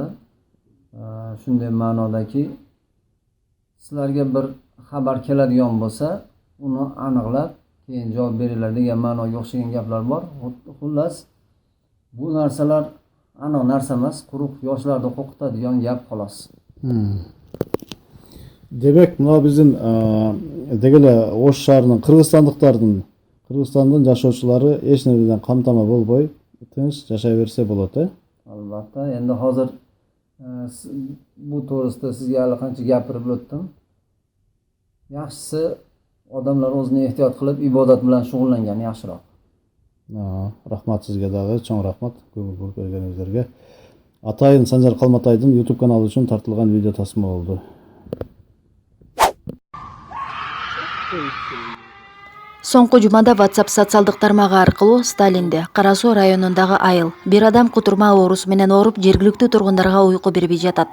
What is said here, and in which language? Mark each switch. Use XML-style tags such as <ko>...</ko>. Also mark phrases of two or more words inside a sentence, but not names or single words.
<uz>Shunday ma'nodaki, sizlarga bir xabar keladigan bo'lsa, uni aniqlab keyin javob beringlar degan ma'noga o'xshagan gaplar bor. Xullas, bu narsalar aniq narsa emas, quruq yoshlarni qo'rqitadigan gap xolos.</uz> <ky>Демек, мына биздин деги эле Ош шаарынын Кыргызстандын жашоочулары эч нерседен камтама болбой тынч жашай берсе болот,</ky> <uz>Albatta, endi hozir bu to'g'risida sizga allaqancha gapirib o'tdim. Yaxshisi odamlar o'zini ehtiyot qilib ibodat bilan shug'ullangani yaxshiroq.</uz> <ky>Рахмат сизге дагы, чоң рахмат көңүл буруп бергениңиздерге. Атайын Санжар Калматайдын YouTube каналы үчүн тартылган видео тасма болду. Соңку жумада WhatsApp социалдык тармагы аркылуу Сталинде, Кара Суу районундагы айыл, бир адам кутурма оорусу менен ооруп, жергиликтүү тургундарга уйку бербей жатат.</ky>